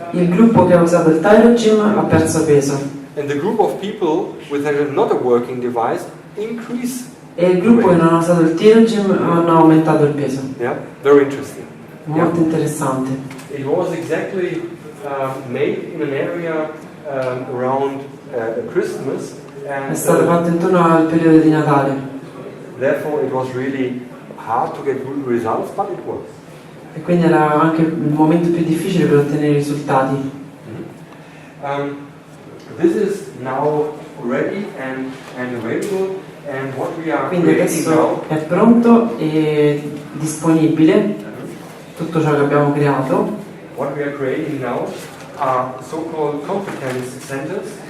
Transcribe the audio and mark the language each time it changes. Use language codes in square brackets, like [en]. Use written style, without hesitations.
[it] Il gruppo che ha usato il thyroid gym ha perso peso [en] And the group of people with not a working device increased. [it] e il gruppo che non ha usato il thyroid gym hanno aumentato il peso. [en] Yeah, very interesting. [it] Molto interessante. [en] It was exactly made in an area around Christmas, [it] È [en] and [it] stato fatto intorno al periodo di Natale [en] therefore it was really hard to get good results, but it works. [it] e quindi era anche il momento più difficile per ottenere risultati. [en] This is now ready and available, and what we are [it] Quindi [en] creating now. [it] adesso è pronto e disponibile tutto ciò che abbiamo creato. [en] What we are creating now are so-called competence centers.